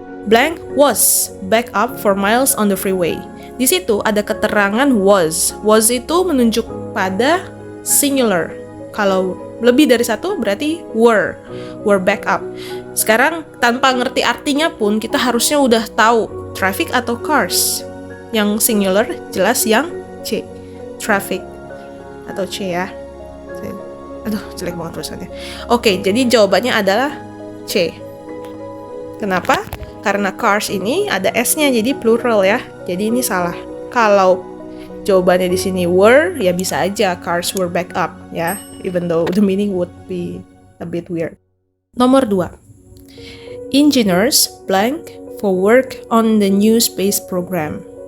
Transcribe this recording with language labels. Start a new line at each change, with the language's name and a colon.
English: Blank was back up for miles on the freeway.
Indonesian: Di situ ada keterangan was. Was itu menunjuk pada singular. Kalau lebih dari satu berarti
English: were back up.
Indonesian: Sekarang tanpa ngerti artinya pun kita harusnya udah tahu traffic atau cars. Yang singular jelas yang C, traffic atau C ya. Aduh, jelek banget tulisannya. Oke, jadi jawabannya adalah C. Kenapa? Karena cars ini ada S-nya, jadi plural ya. Jadi ini salah. Kalau jawabannya di sini were, ya bisa aja
English: cars were back up
Indonesian: ya.
English: Even though the meaning would be a bit weird.
Indonesian: Nomor 2.
English: Engineers blank for work on the new space program.